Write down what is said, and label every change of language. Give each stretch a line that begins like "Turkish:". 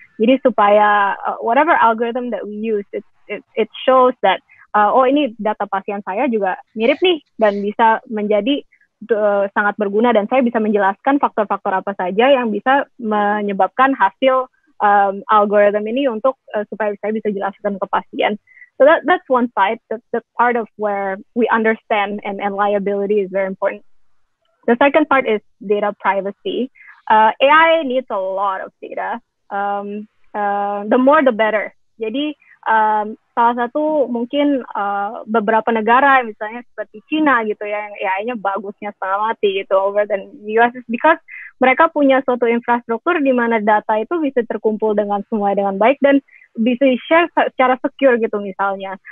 Indonesian: Jadi supaya
English: whatever algorithm that we use, it shows that
Indonesian: ini data pasien saya juga mirip nih dan bisa menjadi sangat berguna dan saya bisa menjelaskan faktor-faktor apa saja yang bisa menyebabkan hasil algorithm ini untuk supaya saya bisa jelaskan ke pasien.
English: So that's one side. That's part of where we understand and liability is very important. The second part is data privacy. AI needs a lot of data. The more the better.
Indonesian: Jadi salah satu mungkin beberapa negara misalnya seperti Cina gitu ya yang AI-nya bagusnya setengah mati gitu
English: over than US is because
Indonesian: mereka punya suatu infrastruktur di mana data itu bisa terkumpul dengan semua dengan baik dan bisa share secara secure gitu misalnya.